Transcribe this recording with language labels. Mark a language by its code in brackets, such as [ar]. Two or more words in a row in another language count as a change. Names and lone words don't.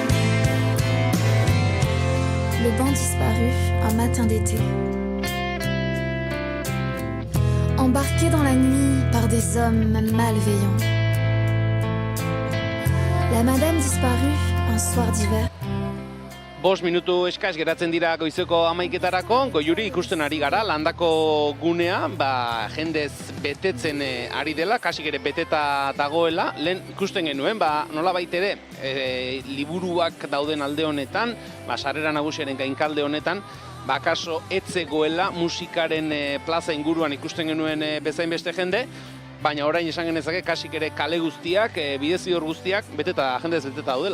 [fr] Le banc disparut un matin d'été. Embarqué dans la nuit par des hommes malveillants. La madame disparut un soir d'hiver. [eu] 5 minutu eskaz geratzen dira goizeko 11:00etarako, Goiuri ikusten ari gara, landako gunea, jendez betetzen ari dela, kasik ere beteta dagoela, lehen ikusten genuen, nolabait ere, liburuak dauden alde honetan, sarrera nagusiaren gainkalde honetan, kaso etzegoela musikaren plaza inguruan ikusten genuen bezain beste jende, baina orain esan genezake kasik ere kale guztiak, bidezidor guztiak, jendez beteta daudela.